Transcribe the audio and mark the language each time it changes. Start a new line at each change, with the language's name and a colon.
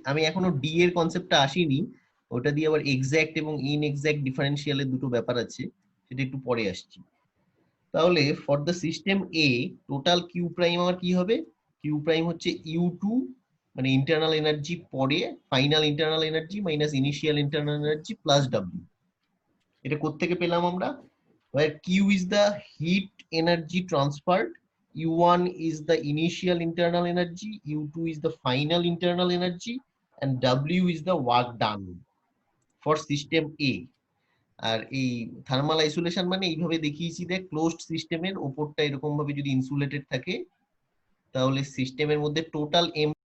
Bangla: আমি এখনো ডি এর কনসেপ্টটা আসিনি, ওটা দিয়ে আবার এক্সাক্ট এবং ইনএক্সাক্ট ডিফারেন্সিয়ালের দুটো ব্যাপার আছে, সেটা একটু পরে আসছি। তাহলে
English: for the system a total Q prime
Bangla: আমার কি হবে?
English: Q prime হচ্ছে U two মানে internal energy পরে final internal energy minus initial internal energy plus W.
Bangla: এটা কোত্থেকে পেলাম আমরা?
English: where q is the heat energy transferred, u1 is the initial internal energy, u2 is the final internal energy, and w is the work done for system a.
Bangla: আর এই thermal isolation মানে এইভাবে দেখিয়েছি, দেখ closed সিস্টেমের উপরটা এরকম ভাবে যদি ইনসুলেটেড থাকে, তাহলে সিস্টেমের মধ্যে টোটাল এম